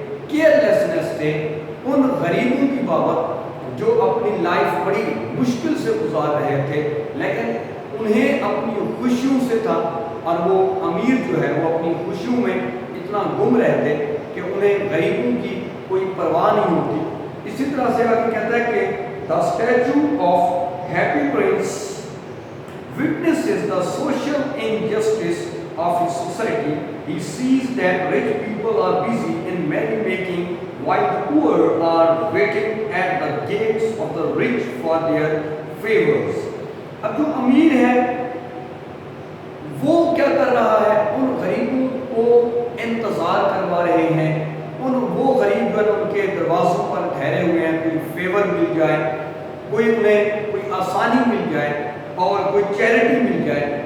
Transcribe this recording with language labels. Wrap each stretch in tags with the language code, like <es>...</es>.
<hi>Carelessness थे उन गरीबों की बाबत जो अपनी लाइफ बड़ी मुश्किल से गुजार रहे थे, लेकिन उन्हें अपनी खुशियों से था और वो अमीर जो है वो अपनी खुशियों में इतना गुम रहते कि उन्हें गरीबों की कोई परवाह नहीं होती। इसी तरह से आगे कहता है कि</hi> <en>The statue of happy prince witnesses the social injustice of his society. He sees that rich people are busy in merrymaking while the poor are waiting at the gates of the rich for their favors.</en> <hi>अब जो अमीर है वो क्या कर रहा है, उन गरीबों को इंतज़ार करवा रहे हैं, वो गरीब जो उनके दरवाज़ों पर ठहरे हुए हैं, कोई फेवर मिल जाए, कोई उन्हें कोई आसानी मिल जाए और कोई चैरिटी मिल जाए।</hi>